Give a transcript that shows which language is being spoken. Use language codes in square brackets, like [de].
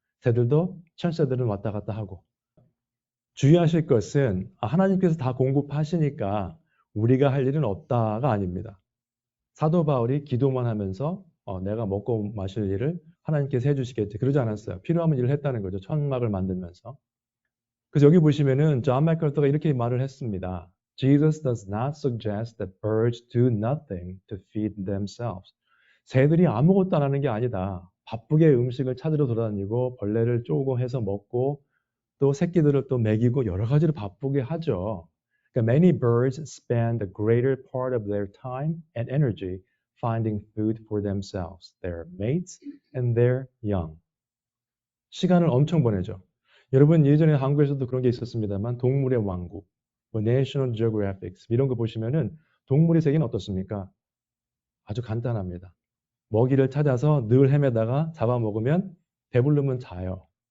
[ko] 새들도 철새들은 왔다 갔다 하고. 주의하실 것은 하나님께서 다 공급하시니까 우리가 할 일은 없다가 아닙니다. 사도 바울이 기도만 하면서 내가 먹고 마실 일을 하나님께서 해주시겠지 그러지 않았어요. 필요하면 일을 했다는 거죠. 천막을 만들면서. 그래서 여기 보시면은 존 맥컬터가 이렇게 말을 했습니다. [en] Jesus does not suggest that birds do nothing to feed themselves. [ko] 새들이 아무것도 안 하는 게 아니다. 바쁘게 음식을 찾으러 돌아다니고 벌레를 쪼고 해서 먹고 또 새끼들을 또 먹이고 여러 가지로 바쁘게 하죠. 그러니까 [en] many birds spend the greater part of their time and energy finding food for themselves, their mates, and their young. [ko] 시간을 엄청 보내죠. 여러분 예전에 한국에서도 그런 게 있었습니다만 동물의 왕국, National Geographic 이런 거 보시면은 동물의 세계는 어떻습니까? 아주 간단합니다. 먹이를 찾아서 늘 헤매다가 잡아먹으면 배부르면 자요.